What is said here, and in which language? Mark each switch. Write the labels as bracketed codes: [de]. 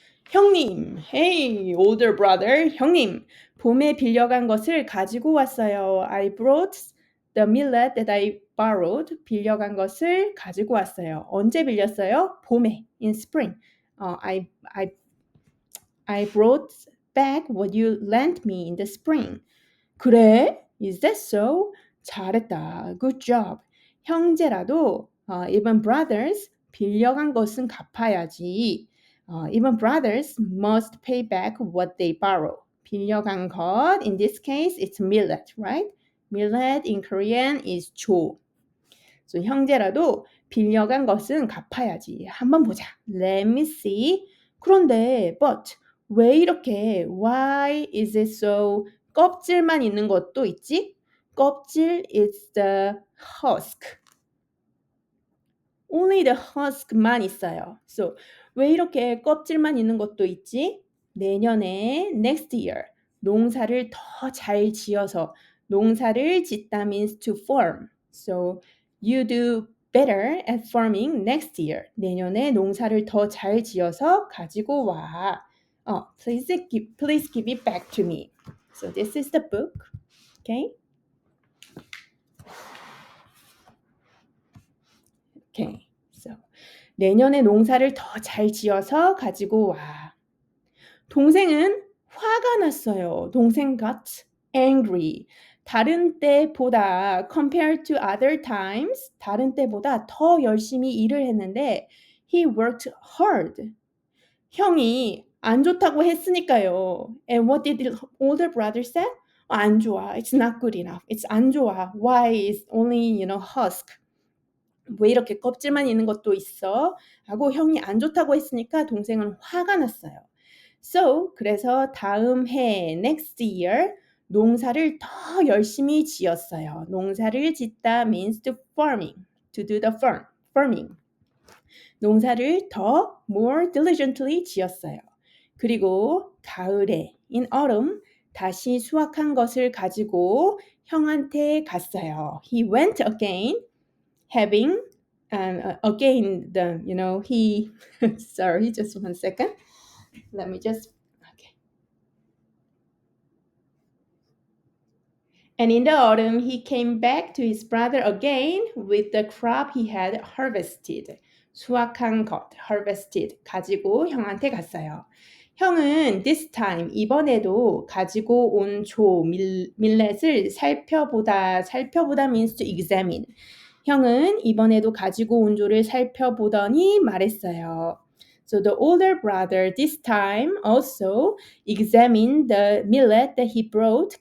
[ko] 형님, [en] hey, older brother, [ko] 형님, 봄에 빌려간 것을 가지고 왔어요. [en] I brought the millet that I borrowed. [ko] 빌려간 것을 가지고 왔어요. 언제 빌렸어요? [en] 봄에, in spring. I brought back what you lent me in the spring. 그래? Is that so? [ko] 잘했다. [en] Good job. [ko] 형제라도 [en] even brothers [ko] 빌려간 것은 갚아야지. [en] Even brothers must pay back what they borrow. 빌려간 것, in this case, it's millet, right? Millet in Korean is 조. So 형제라도 [ko] 빌려간 것은 갚아야지. 한번 보자. [en] Let me see. [ko] 그런데 but 왜 이렇게 [en] why is it so [ko] 껍질만 있는 것도 있지? [en] 껍질 is the husk. Only the husk만 있어요. [ko] So 왜 이렇게 껍질만 있는 것도 있지? 내년에 [en] next year [ko] 농사를 더 잘 지어서 농사를 짓다 means to farm. [en] So you do better at farming next year. [ko] 내년에 농사를 더 잘 지어서 가지고 와. [en] Please give it back to me. So this is the book. Okay? Okay. [ko] So 내년에 농사를 더 잘 지어서 가지고 와. 동생은 화가 났어요. [en] 동생 got angry. [ko] 다른 때보다 [en] compared to other times, [ko] 다른 때보다 더 열심히 일을 했는데 [en] he worked hard. [ko] 형이 안 좋다고 했으니까요. [en] And what did the older brother say? [ko] 안 좋아. [en] It's not good enough. It's 안 좋아. Why is only, husk? [ko] 왜 이렇게 껍질만 있는 것도 있어? 하고 형이 안 좋다고 했으니까 동생은 화가 났어요. So, 그래서 다음 해, [en] next year, [ko] 농사를 더 열심히 지었어요. [en] 농사를 짓다 means to farming, to do the farming. [ko] 농사를 더 [en] more diligently [ko] 지었어요. 그리고 가을에, [en] in autumn, [ko] 다시 수확한 것을 가지고 형한테 갔어요. [en] He went again, having again he sorry, just one second. Let me just okay. And in the autumn he came back to his brother again with the crop he had harvested. [ko] 수확한 것, harvested, 가지고 형한테 갔어요. 형은 [en] this time, [ko] 이번에도 가지고 온 조, 밀렛을 살펴보다 [en] means to examine. [ko] 형은 이번에도 가지고 온 조를 살펴보더니 말했어요. [en] So the older brother this time also examined the millet that he brought.